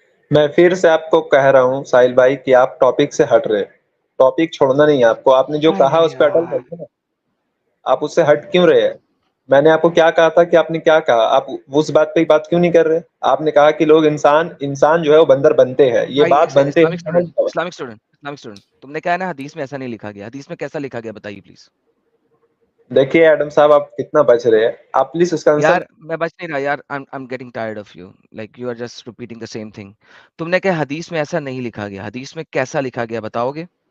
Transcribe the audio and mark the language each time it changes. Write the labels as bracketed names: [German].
[Urdu] میں پھر سے آپ کو کہہ رہا ہوں ساحل بھائی کہ آپ ٹاپک سے ہٹ رہے, ٹاپک چھوڑنا نہیں ہے آپ کو. آپ نے جو کہا اس پہ اٹل رہتے نا, آپ اس سے ہٹ کیوں رہے ہیں؟ میں نے آپ کو کیا کہا تھا کہ آپ نے کیا کہا, آپ اس بات پہ بات کیوں نہیں کر رہے؟ آپ نے کہا کہ لوگ انسان جو ہے وہ بندر بنتے ہیں, یہ بات بنتے ہیں. اسلامک اسٹوڈنٹ تم نے کہا نا حدیث میں ایسا نہیں لکھا گیا, حدیث میں کیسا لکھا گیا بتائیے پلیز. دیکھیے ایڈم صاحب آپ کتنا بچ رہے ہیں, آپ پلیز اس کا آنسر. یار میں بچ نہیں رہا یار, [English] I'm getting tired of you, like you are just repeating the same thing. [Urdu] تم نے کہا حدیث میں ایسا نہیں لکھا گیا, حدیث میں کیسا لکھا گیا بتاؤ گے؟